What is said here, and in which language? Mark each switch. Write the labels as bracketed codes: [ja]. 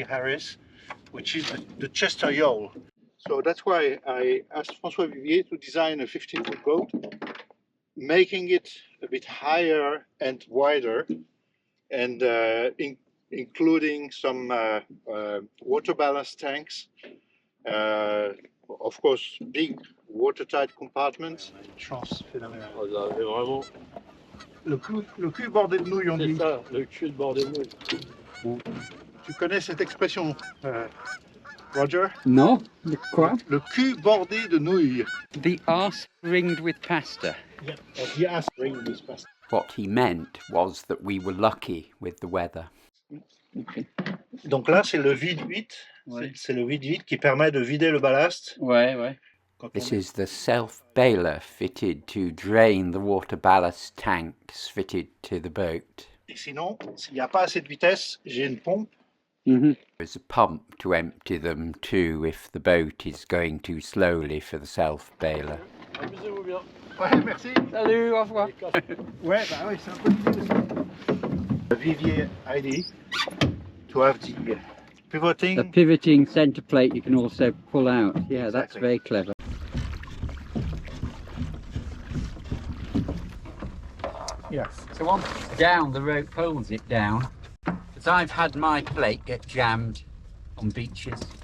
[en] Harris, which is the Chester Yawl. So that's why I asked François Vivier to design a 15-foot boat, making it a bit higher and wider, and including some water ballast tanks, of course, big watertight compartments. [fr] Chance phénoménale. Oh, là, mais vraiment. Le cul bordé de nouilles, on dit. C'est ça, le cul bordé de nouilles. Bon. Tu connais cette expression, Roger? [en] No, quoi? [fr] Le cul bordé de nouilles. [en] The arse ringed with pasta. Yeah, the ass ringed with pasta. What he meant was that we were lucky with the weather. Okay. [fr] Donc là, c'est le vide-vite. Ouais. C'est le vide-vite qui permet de vider le ballast. Ouais, ouais. [en] This is the self-bailer fitted to drain the water ballast tanks fitted to the boat. [fr] Et sinon, s'il n'y a pas assez de vitesse, j'ai une pompe. [en] There's a pump to empty them too if the boat is going too slowly for the self-bailer. [fr] Amusez-vous bien. Ouais, merci. Salut, au revoir. Ouais, bah oui, c'est un peu difficile. [en] Vivier ID to have the pivoting. The pivoting centre plate you can also pull out. Yeah, Exactly. That's very clever. Yes. So once it's down, the rope holds it down. Because I've had my plate get jammed on beaches.